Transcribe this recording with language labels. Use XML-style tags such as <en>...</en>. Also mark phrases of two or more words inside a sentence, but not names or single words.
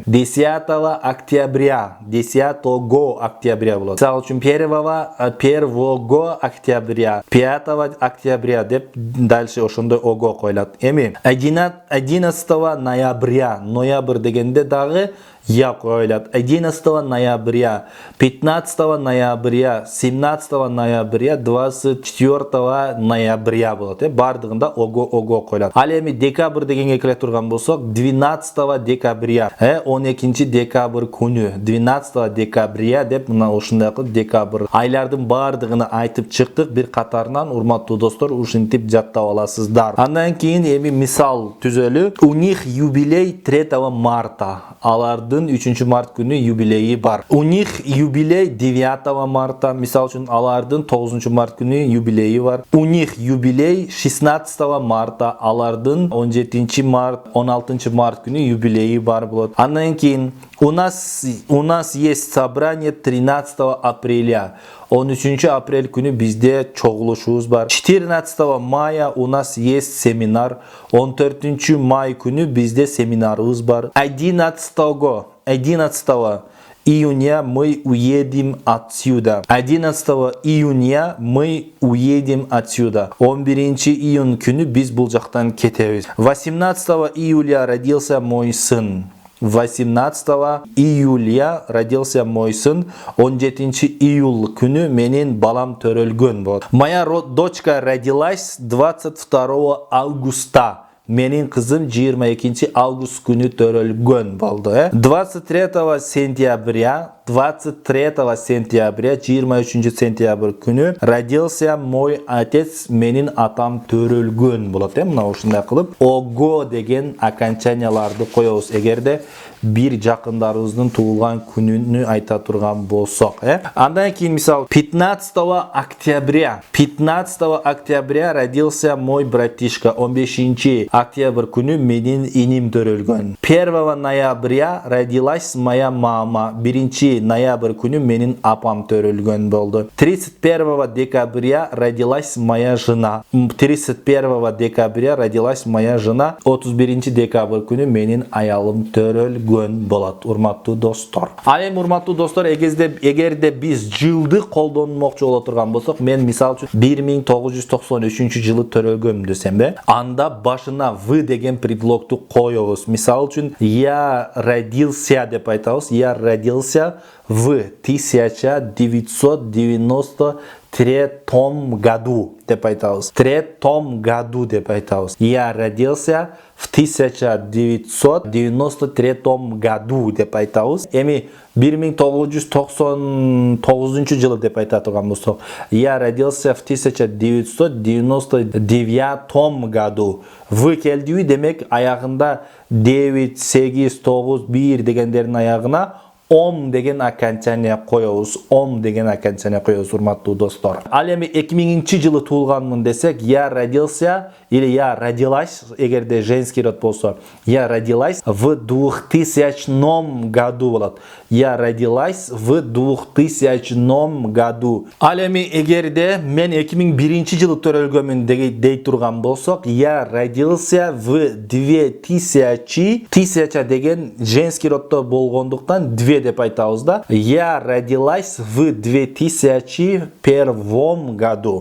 <ru>10 октября, 10 октября болот.</ru> <ky>Мисалы үчүн</ky> <ru>1 октября, 5 октября</ru> <ky>деп дальше ошондой ого коюлат. Эми 11 ноября, ноябрь дегенде дагы я коюлат.</ky> <ru>11 ноября, 15 ноября, 17 ноября, 24 ноября болот.</ru> <ky>Бардыгында ого коюлат. Ал эми декабрь дегенге келе турган болсок, 12 декабря, 12 декабрь күнү, 12 декабря деп мына ушундай кылып декабрь айлардын бардыгын айтып чыктык. Бир катарынан урматтуу достор, ушинтип жаттап аласыздар. Андан кийин эми мисал түзөлү.</ky> <ru>У них юбилей 3 марта.</ru> <ky>Алардын 3 март күнү юбилейи бар.</ky> <ru>У них юбилей 9 марта.</ru> <ky>Мисал үчүн алардын 9 март күнү юбилейи бар.</ky> <ru>У них юбилей 16 марта.</ru> <ky>Алардын 17 март, 16 март күнү юбилейи бар болот. Андан кийин</ky> <ru>у нас есть собрание 13 апреля.</ru> <ky>13 апрель күнү бизде чогулушубуз бар.</ky> <ru>14 мая у нас есть семинар.</ru> <ky>14 май күнү бизде семинарыбыз бар.</ky> <ru>11 июня мы уедем отсюда. 11 июня мы уедем отсюда.</ru> <ky>11 июнь күнү биз бул жактан кетебиз.</ky> <ru>18 июля родился мой сын. 18 июля родился мой сын.</ru> <ky>17 июль күнү менин балам төрөлгөн болот.</ky> <ru>Моя дочка родилась 22 августа.</ru> <ky>Менин кызым 22 август күнү төрөлгөн болду.</ky> <ru>23 сентября, 23 23</ru> <ky>сентябрь күнү</ky> <ru>родился мой отец,</ru> <ky>менин атам төрөлгөн болот. Мына ушундай кылып ого деген окончанияларды коебуз эгерде бир жакындарыбыздын туулган күнүнү айта турган болсок. Андан кийин мисал 15 октября.</ky> <ru>15 октября родился мой братишка.</ru> <ky>15 октябрь күнү менин иним төрөлгөн.</ky> <ru>1 ноября родилась моя мама.</ru> <ky>1 ноябрь күнү менин апам төрөлгөн болду.</ky> <ru>31 декабря родилась моя жена. 31 декабря родилась моя жена.</ru> <ky>31 декабрь күнү менин аялым төрөлгөн болот. Урматтуу достор. Ал эми урматтуу достор, эгерде биз жылды колдонмокчу боло турган болсок, мен мисал үчүн 1993 жылы төрөлгөм десем, анда башына в деген предлогту коебуз. Мисал үчүн</ky> <ru>я родился</ru> <ky>деп айтабыз.</ky> <ru>Я родился в 1993 году</ru> <ky>деп айтабыз. 3 году деп айтабыз.</ky> <ru>Я родился в 1993 году</ru> <ky>деп айтабыз. Эми 1999 жылы деп айта турган болсок,</ky> <ru>я родился в 1999 году.</ru> <ky>В келдиби демек аягында 9, 8, 9, 1 дегендердин аягына Ом деген окончание коебуз. Ом деген окончание коебуз, урматтуу достор. Ал эми 2000-жылы туулганмын десек,</ky> <ru>я родился или я родилась,</ru> <ky>эгерде</ky> <ru>женский род</ru> <ky>болсо,</ky> <ru>я родилась в 2000 году болот. Я родилась в 2000 году.</ru> <ky>Ал эми эгерде мен 2001-жылы төрөлгөмүн дей турган болсок,</ky> <ru>я родился в 2000.</ru> <ky>1000 деген</ky> <ru>женский роддо</ru> <ky>болгондуктан 2 деп айтабыз да.</ky> <ru>Я родилась в 2001 году.</ru>